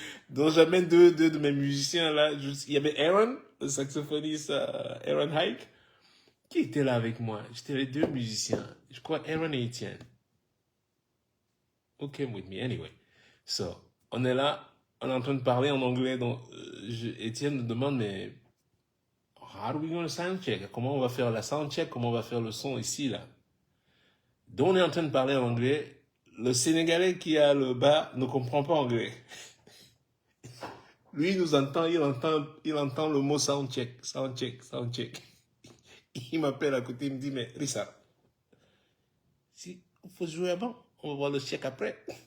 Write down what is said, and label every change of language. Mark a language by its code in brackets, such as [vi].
[fr] Donc j'amène deux de mes musiciens là. Il y avait Aaron, le saxophoniste Aaron Hike, qui était là avec moi. J'étais les 2 musiciens. Je crois Aaron et Etienne. [en] Who came with me anyway. [fr] So, on est là, on est en train de parler en anglais. Donc, Etienne me demande, mais [en] how are we going to sound check? [fr] Comment on va faire la sound check? Comment on va faire le son ici, là? Donc, on est en train de parler en anglais. Le Sénégalais qui a le bas ne comprend pas anglais. Lui, il nous entend, il entend le mot sound check, sound check, sound check. Il m'appelle à côté, il me dit, mais Rissa, si, il faut jouer avant, on va voir le check après.